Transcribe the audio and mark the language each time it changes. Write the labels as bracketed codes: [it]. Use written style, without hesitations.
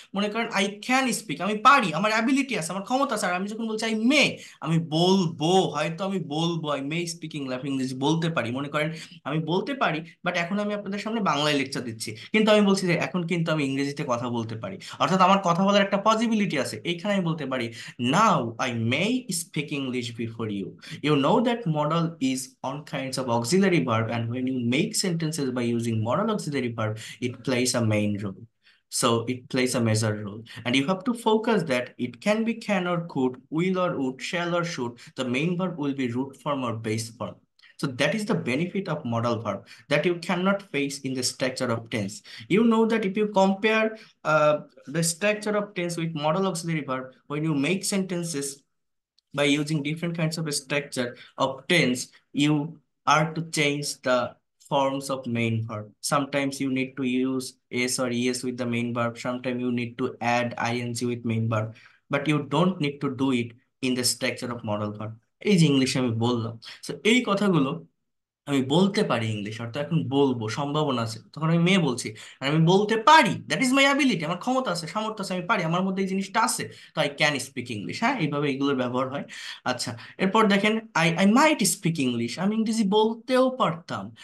[bn] মনে করেন [en] I can speak, [bn] আমি পারি, আমার অ্যাবিলিটি আছে, আমার ক্ষমতা আছে। আর আমি যখন বলছি আই মে, আমি বলবো, হয়তো আমি বলবো, [en] I may speak English, [bn] আমি ইংরেজি বলতে পারি। মনে করেন আমি বলতে পারি, বাট এখন আমি আপনাদের সামনে বাংলায় লেকচার দিচ্ছি, কিন্তু আমি বলছি যে এখন কিন্তু আমি ইংরেজিতে কথা বলতে পারি। অর্থাৎ আমার কথা বলার একটা পসিবিলিটি আছে। এইখানে আমি বলতে পারি [en] Now I may speak English before you. You know that modal is on kinds of auxiliary verb, and when you make sentences by using modal auxiliary verb, it plays a main role. So it plays a major role. And you have to focus that it can be can or could, will or would, shall or should. The main verb will be root form or base form. So that is the benefit of modal verb that you cannot face in the structure of tense. You know that if you compare the structure of tense with modal auxiliary verb, when you make sentences by using different kinds of structure of tense, you are to change the forms of main verb. Sometimes you need to use s or es with the main verb. Sometimes you need to add ing with main verb, but you don't need to do it in the structure of modal verb. [bn] এই যে ইংলিশে আমি বললাম, তো এই কথাগুলো আমি বলতে পারি ইংলিশ, অর্থাৎ এখন বলবো সম্ভাবনা আছে, তখন আমি মেয়ে বলছি আর আমি বলতে পারি, [en] that is my ability, [bn] আমার ক্ষমতা আছে, সামর্থ্য আছে, আমি পারি, আমার মধ্যে এই জিনিসটা আছে, তো [en] I can speak English. [bn] হ্যাঁ, এইভাবে এগুলোর ব্যবহার হয়। আচ্ছা, এরপর দেখেন [en] I I might speak English, [bn] আমি ইংরেজি বলতেও পারতাম।